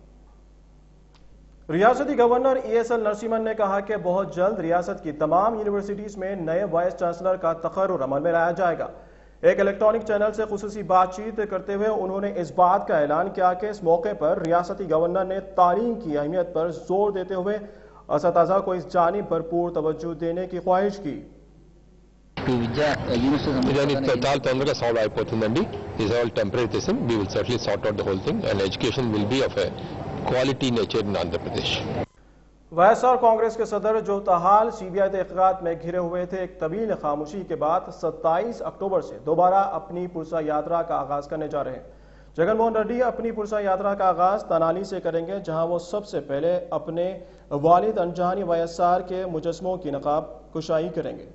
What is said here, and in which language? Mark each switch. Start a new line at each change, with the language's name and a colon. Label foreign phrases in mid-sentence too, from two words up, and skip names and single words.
Urdu: ریاستی گورنر ESL نرسمہن نے کہا کہ بہت جلد ریاست کی تمام یونیورسٹیز میں نئے وائس چانسلر کا تقرر عمل میں لایا جائے گا۔ ایک الیکٹرانک چینل سے خصوصی بات چیت کرتے ہوئے انہوں نے اس بات کا اعلان کیا کہ اس موقع پر ریاستی گورنر نے تعلیم کی اہمیت پر زور دیتے ہوئے اساتذہ کو اس جانب بھرپور توجہ دینے کی خواہش کی۔
Telugu: తొందరగా సాల్వ్ అయిపోతుందండి.
English: is all temporary thing. We will certainly sort out the whole thing and education will be of a quality nature in Andhra Pradesh.
Urdu: وائس کانگریس کے صدر جو تاحال CBI تحقیقات میں گھرے ہوئے تھے، ایک طویل خاموشی کے بعد 27 اکتوبر سے دوبارہ اپنی پرسا یاترا کا آغاز کرنے جا رہے ہیں۔ جگن موہن ریڈی اپنی پرسا یاترا کا آغاز تنالی سے کریں گے، جہاں وہ سب سے پہلے اپنے والد انجانی YSR کے مجسموں کی نقاب کشائی کریں گے۔